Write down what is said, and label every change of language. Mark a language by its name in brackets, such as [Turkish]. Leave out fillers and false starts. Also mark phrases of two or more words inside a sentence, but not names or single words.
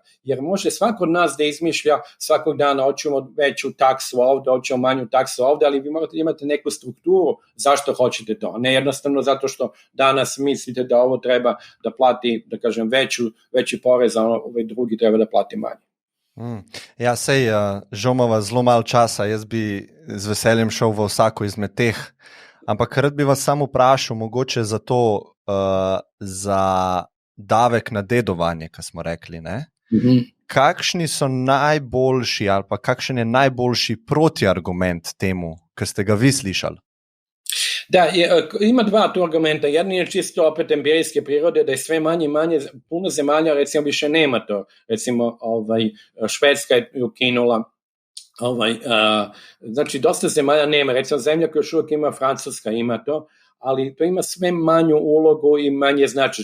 [Serbian] Jer može svako od nas da izmišlja svakog dana hoćemo veću taksu ovde, hoćemo manju taksu ovde, ali vi morate imati neku strukturu zašto hoćete to. Ne jednostavno zato što danas mislite da ovo treba da plati, da kažem, veći porez, a ovaj drugi treba da plati manje. [Slovenian] Ja, sej, žal imava zelo malo časa, jaz bi z veseljem šel v vsako izmed teh, ampak rad bi vas samo vprašal, mogoče za to, za davek na dedovanje, ko smo rekli, ne? kakšni so najboljši ali pa kakšen je najboljši protiargument temu, kar ste ga vi slišali? [Serbian] Da, ima dva tu argumenta. Jedan je čisto opet empirijske prirode, da je sve manje i manje, puno zemalja recimo više nema to. Recimo Švedska je ukinula, znači dosta zemalja nema. Recimo zemlja koja još uvijek ima, Francuska ima to, ali to ima sve manju ulogu i manje znači.